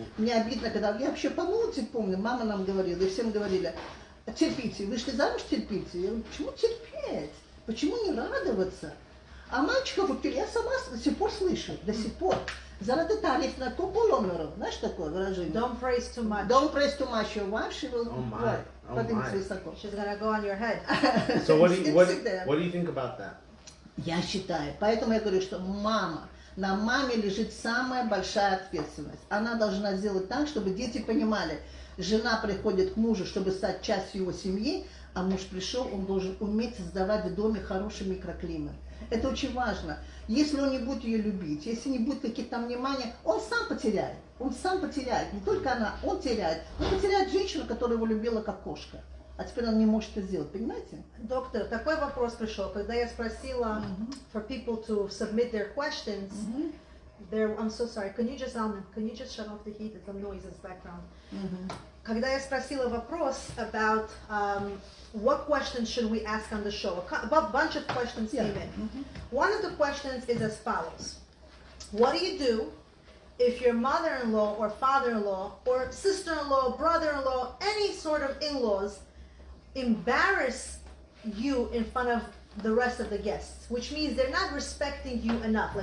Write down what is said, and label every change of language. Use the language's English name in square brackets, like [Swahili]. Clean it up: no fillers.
[Russian] Мне обидно, когда я вообще по молодости помню, мама нам говорила, и всем говорили, терпите, вышли замуж, терпите. Я говорю, почему терпеть? Почему не радоваться? А мальчиков, я сама до сих пор слышу, до сих пор. Заради тариф на то поломеру. Знаешь такое выражение? [English] Don't praise too much. Don't praise too much your wife, she will [Russian] поднимется высоко. [English] She's gonna go on your head. So what do you think about that? [Russian] Я считаю, поэтому я говорю, что на маме лежит самая большая ответственность. Она должна сделать так, чтобы дети понимали, жена приходит к мужу, чтобы стать частью его семьи, а муж пришел, он должен уметь создавать в доме хороший микроклимат. Это очень важно. Если он не будет ее любить, если не будет каких-то там внимания, он сам потеряет. Он сам потеряет. Не только она, он теряет. Он потеряет женщину, которая его любила как кошка. А теперь он не может это сделать, понимаете? Доктор, такой вопрос пришел, когда я спросила [English] for people to submit their questions. I'm so sorry. Can you just shut off the heat? It's some noises background. [Russian] Когда я спросила вопрос [English] about what questions should we ask on the show, a bunch of questions came in. One of the questions is as follows: what do you do if your mother-in-law or father-in-law or sister-in-law, brother-in-law, any sort of in-laws embarrass you in front of the rest of the guests, which means they're not respecting you enough?